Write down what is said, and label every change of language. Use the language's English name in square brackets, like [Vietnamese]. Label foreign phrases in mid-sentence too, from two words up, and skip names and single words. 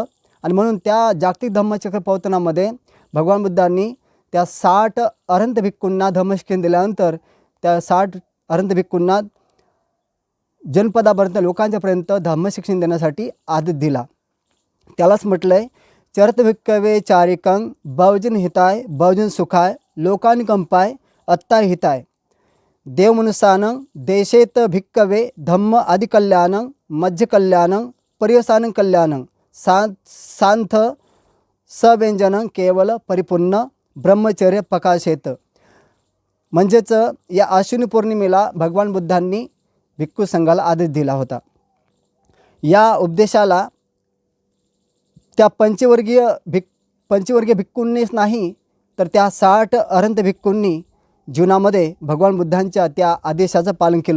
[Marathi] आणि म्हणून त्या जागतिक धम्मचक्र प्रवर्तनामध्ये भगवान बुद्धांनी त्या 60 अरहंत भिक्खूंना धम्मशिक्षण दिल्यानंतर त्या 60 अरहंत भिक्खूंना जनपदापर्यंत, लोकांच्यापर्यंत धम्मशिक्षण देण्यासाठी आदेश दिला. त्यालाच म्हटलं आहे [Pali] चरित भिक्खवे चारिकं बहुजन हिताय बहुजन सुखाय लोकानुकंपाय अत्ता हिताय देव मनुष्यानं देशेत भिक्खवे धम्म आदि कल्याणं मध्ये कल्याणं पर्यवसानं कल्याणं सांथ सव्यंजनं केवल परिपूर्ण ब्रह्मचर्य प्रकाशेत. [Marathi] म्हणजेच या अश्विनी पौर्णिमेला भगवान बुद्धांनी भिक्खू संघाला आदेश दिला होता. या उपदेशाला त्या पंचवर्गीय भिक्खूंनीच नाही तर त्या 60 अरहंत भिक्खूंनी जीवनामध्ये भगवान बुद्धांच्या त्या आदेशाचं पालन केलं.